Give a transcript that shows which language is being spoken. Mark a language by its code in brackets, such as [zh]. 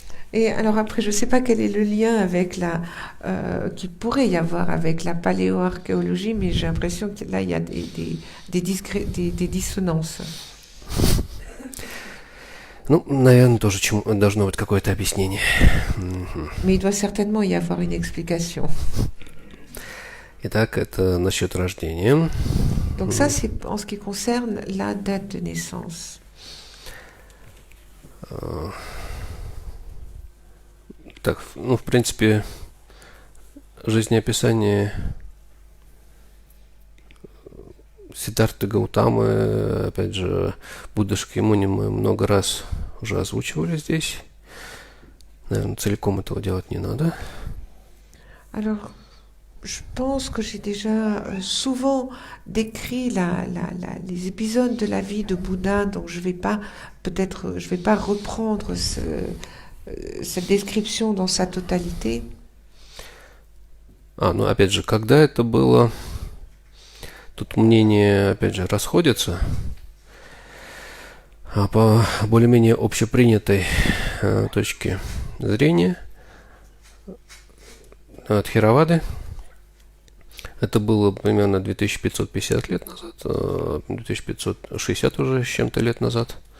[fr] Et alors après, je ne sais pas quel est le lien avec qu'il pourrait y avoir avec la paléoarchéologie, mais j'ai l'impression que là, il y a des dissonances. [ru] Ну, наверное, тоже должно быть какое-то объяснение. [fr] Mais il doit certainement y avoir une explication. [ru] Итак, это насчет рождения. [fr] Donc ça, c'est en ce qui concerne la date de naissance. [ru] Так, ну, в принципе, жизнеописание Сиддхарты Гаутамы, опять же, Будды Шакьямуни мы много раз уже озвучивали здесь. Наверное, целиком этого делать не надо. [fr] Alors, je pense que j'ai déjà souvent décrit les épisodes de la vie de Bouddha, donc je vais pas reprendre cette description dans sa totalité. [ru] Ну опять же, когда это было, тут мнения, опять же, расходятся. А по более-менее общепринятой точке зрения от Theravada это было примерно 2550 лет назад, 2560 уже с чем-то лет назад.